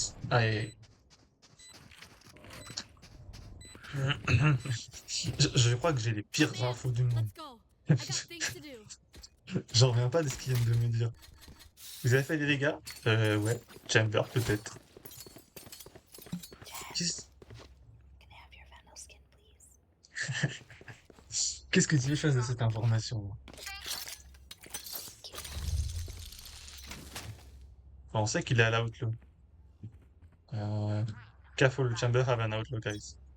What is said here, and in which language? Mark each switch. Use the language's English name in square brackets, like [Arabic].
[French] Aïe. Je crois que j'ai les pires infos du monde. [English] Let's go. I got things to do. [French] J'en reviens pas de ce qu'ils viennent de me dire. Vous avez fait des dégâts? Ouais. Chamber, peut-être. Qu'est-ce [English] Can I have your Vandal skin, please? [French] qu'est-ce que tu veux faire de cette information? Enfin, on sait qu'il est à l'outlaw. [English] Careful, Chamber have an outlaw, guys.